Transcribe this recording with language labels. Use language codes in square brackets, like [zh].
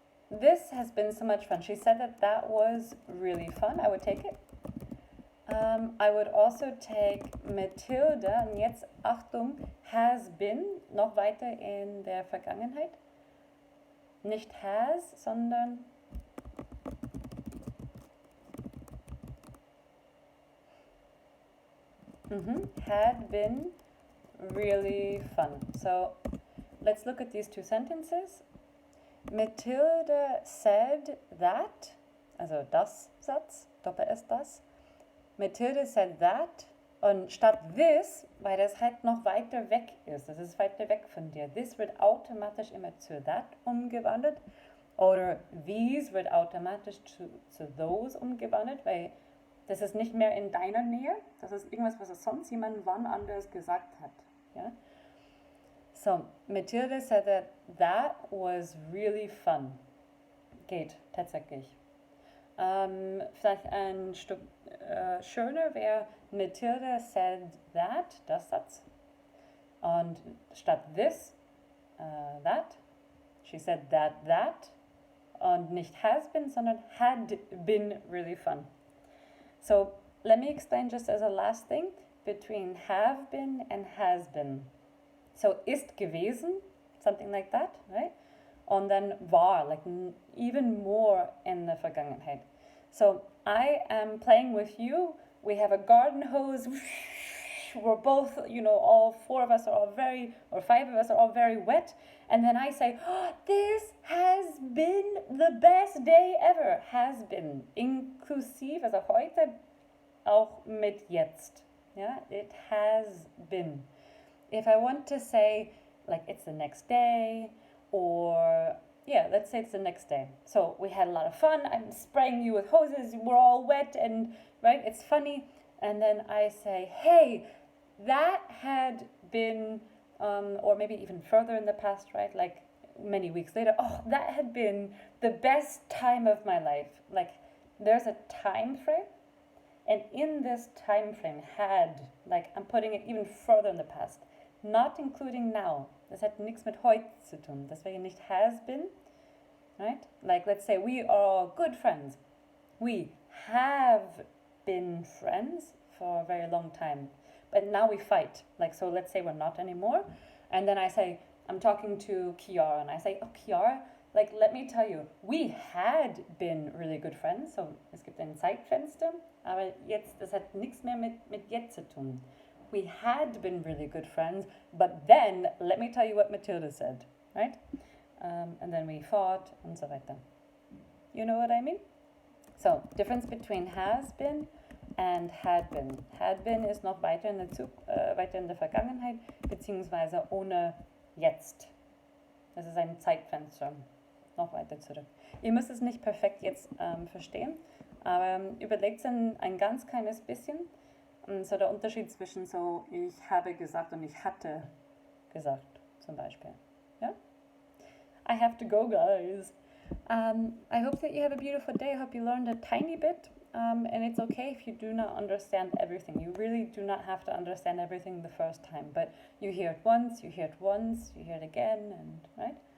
[en] this has been so much fun. She said that that was really fun. I would take it. I would also take Mathilde, [de] und jetzt Achtung, [en] has been, [de] noch weiter in der Vergangenheit. Nicht has, sondern [en] had been really fun. So let's look at these two sentences. Mathilde said that, [de] also das Satz, Doppel-S das. [en] Mathilde said that, [de] und statt this, weil das halt noch weiter weg ist, das ist weiter weg von dir, this wird automatisch immer zu that umgewandelt, oder these wird automatisch zu those umgewandelt, weil das ist nicht mehr in deiner Nähe, das ist irgendwas, was sonst jemand wann anders gesagt hat. Ja? [en] So, Mathilde said that was really fun. [de] Geht tatsächlich. Vielleicht ein Stück schöner wäre [en] Mathilde said that, [de] das Satz. Und statt [en] this, that. She said that. [de] Und nicht has been, sondern [en] had been really fun. So let me explain just as a last thing between have been and has been. So [de] ist gewesen, [en] something like that, right? [de] Und dann war, [en] like even more in the Vergangenheit. So I am playing with you. We have a garden hose. We're both, all four of us are all or five of us are all very wet. And then I say, oh, this has been the best day ever. Has been. [de] Inklusiv, also heute auch mit jetzt. [en] Yeah, it has been. If I want to say, like, it's the next day, or, let's say it's the next day. So we had a lot of fun. I'm spraying you with hoses. We're all wet and, right, it's funny. And then I say, hey, that had been, or maybe even further in the past, right, like many weeks later, oh, that had been the best time of my life. Like, there's a time frame. And in this time frame, had, like, I'm putting it even further in the past. Not including now. [de] Das hat nichts mit heute zu tun. Deswegen nicht [en] has been, right? Like, let's say we are good friends. We have been friends for a very long time. But now we fight. Like, so let's say we're not anymore. And then I say, I'm talking to Kiara, and I say, oh, Kiara, like, let me tell you, we had been really good friends. [de] So, es gibt ein Zeitfenster. Aber jetzt, das hat nichts mehr mit jetzt zu tun. [en] We had been really good friends, but then, let me tell you what Mathilde said, right? And then we fought, [de] und so weiter. [en] You know what I mean? So, difference between has been and had been. Had been [de] ist noch weiter in der Vergangenheit, beziehungsweise ohne jetzt. Das ist ein Zeitfenster, noch weiter zurück. Ihr müsst es nicht perfekt jetzt verstehen, aber überlegt es ein ganz kleines bisschen. So der Unterschied zwischen so ich habe gesagt und ich hatte gesagt, zum Beispiel. [en] Yeah? I have to go, guys. I hope that you have a beautiful day. I hope you learned a tiny bit. And it's okay if you do not understand everything. You really do not have to understand everything the first time. But you hear it once, you hear it again, and right?